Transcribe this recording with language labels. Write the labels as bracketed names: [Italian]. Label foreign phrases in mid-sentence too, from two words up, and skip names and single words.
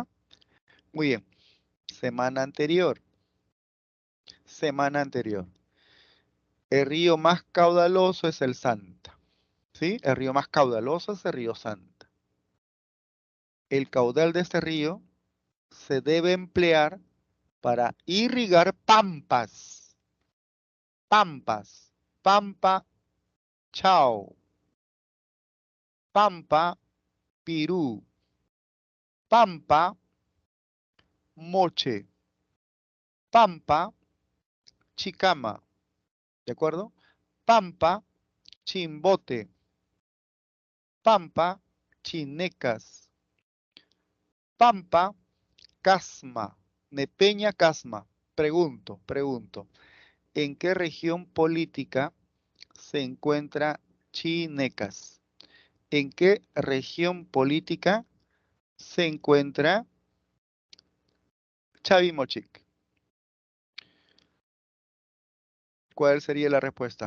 [Spanish] Muy bien. Semana anterior. Semana anterior. El río más caudaloso es el Santa, ¿sí? El río más caudaloso es el río Santa. El caudal de este río se debe emplear para irrigar pampas. Pampas. Pampa, Chao. Pampa, Pirú. Pampa, Moche. Pampa, Chicama. ¿De acuerdo? Pampa, Chimbote. Pampa, Chinecas. Pampa, Casma. Nepeña, Casma. Pregunto. ¿En qué región política se encuentra Chinecas? ¿En qué región política se encuentra Chavimochic? ¿Cuál sería la respuesta?